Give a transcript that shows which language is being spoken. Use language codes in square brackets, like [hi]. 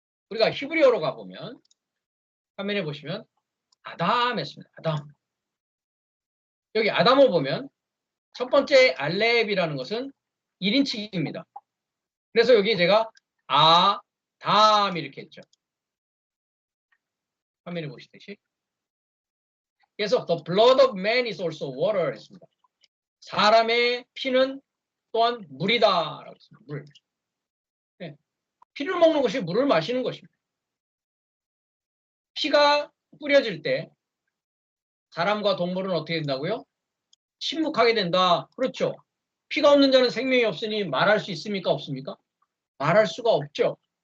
[ko] 우리가 히브리어로 가보면 화면에 보시면 아담 했습니다. 아담. 여기 아담을 보면 첫 번째 알렙이라는 것은 1인칭입니다. 그래서 여기 제가 아담 이렇게 했죠. 화면에 보시듯이. 그래서 [en] the blood of man is also water [ko] 했습니다. 사람의 피는 또한 물이다라고 했습니다. 물. 네. 피를 먹는 것이 물을 마시는 것입니다. 피가 뿌려질 때 사람과 동물은 어떻게 된다고요? 침묵하게 된다. 그렇죠. 피가 없는 자는 생명이 없으니 말할 수 있습니까? 없습니까? 말할 수가 없죠.